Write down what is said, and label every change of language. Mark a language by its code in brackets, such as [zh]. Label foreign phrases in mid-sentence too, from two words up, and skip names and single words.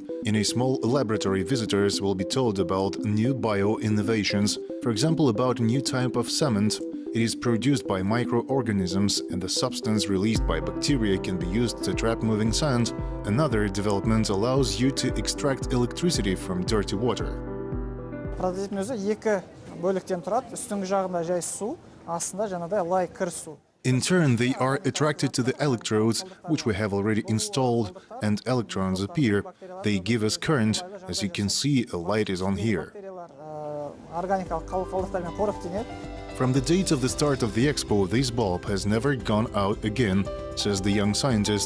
[en] In a small laboratory, visitors will be told about new bio-innovations, for example, about a new type of cement. It is produced by microorganisms, and the substance released by bacteria can be used to trap moving sand. Another development allows you to extract electricity from dirty water. [kk] Прототиптің өзі екі бөліктен тұрады. Үстіңгі жағында жай су, астында жаңағыдай лай кір су. [en] In turn, they are attracted to the electrodes, which we have already installed, and electrons appear. They give us current. As you can see, a light is on here. From the date of the start of the expo, this bulb has never gone out again, says the young scientist.